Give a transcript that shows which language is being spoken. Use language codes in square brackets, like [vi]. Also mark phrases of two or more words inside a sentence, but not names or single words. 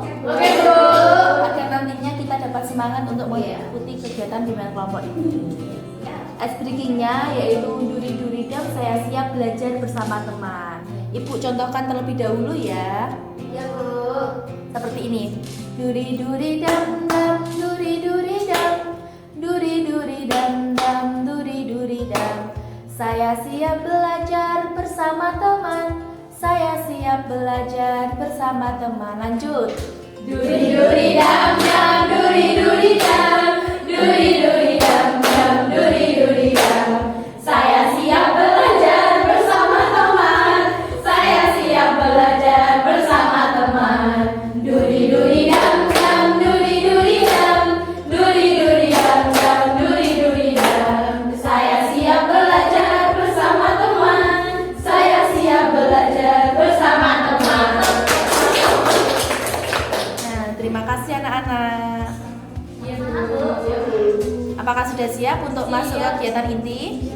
[id] Oke, Bu. Agar nantinya kita dapat semangat untuk mengikuti kegiatan bimbingan kelompok ini. [en] Ice breakingnya [id] yaitu duri-duri dam saya siap belajar bersama teman. Ibu contohkan terlebih dahulu ya. Iya, Bu. Seperti ini. Duri-duri dam dam, duri-duri dam, duri-duri dam dam, duri-duri dam. Saya siap belajar bersama teman. Saya siap belajar bersama teman. Lanjut. Duri-duri dam dam, duri-duri dam, duri-duri dam dam, duri-duri dam. Saya siap belajar bersama teman. Saya siap belajar bersama teman. Duri-duri dam dam, duri-duri dam, duri-duri dam dam, duri-duri dam. Saya siap belajar bersama teman. Saya siap belajar bersama teman. Nah, terima kasih anak-anak. Iya, Bu. Apakah sudah siap untuk masuk ke kegiatan inti?